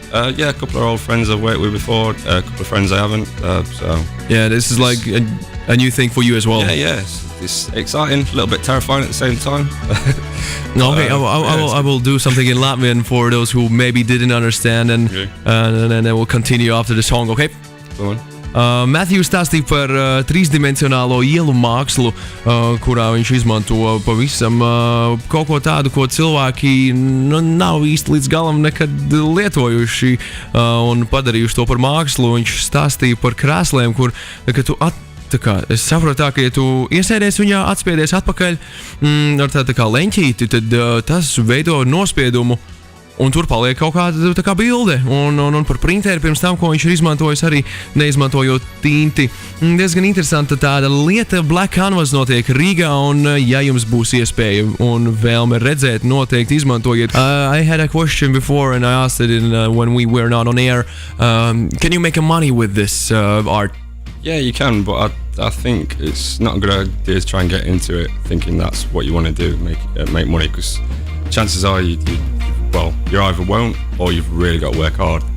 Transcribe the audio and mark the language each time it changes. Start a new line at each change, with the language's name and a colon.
English: Yeah, a couple of old friends I've worked with before. A couple of friends I haven't. So yeah, this is like a new thing for you as well. Yeah. It's exciting, a little bit terrifying at the same time. Okay, I will do something in Latvian for those who maybe didn't understand, and then we'll continue after the song, okay? Go on.
Latvian: Matthew stāstīja par trīsdimensionālo ielu mākslu, kurā viņš izmanto pavisam kaut ko tādu, ko cilvēki nav īsti līdz galam nekad lietojuši un padarījuši to par mākslu. Viņš stāstīja par krēsliem, kur, kad tu es saprotu tā, ka ja tu iesēdies viņā, atspiedies atpakaļ ar tā kā leņķīti, tad tas veido nospiedumu un tur paliek kaut kāda tā kā bilde. Un par printeri pirms tam, ko viņš ir izmantojis arī neizmantojot tinti. Diezgan interesanta tāda lieta. Black Canvas notiek Rīgā, un ja jums būs iespēja un vēlme redzēt, noteikti izmantojiet.
English: I had a question before and I asked it when we were not on air. Can you make money with this art? Yeah, you can, but I think it's not a good idea to try and get into it thinking that's what you want to do, make money, because chances are you either won't or you've really got to work hard.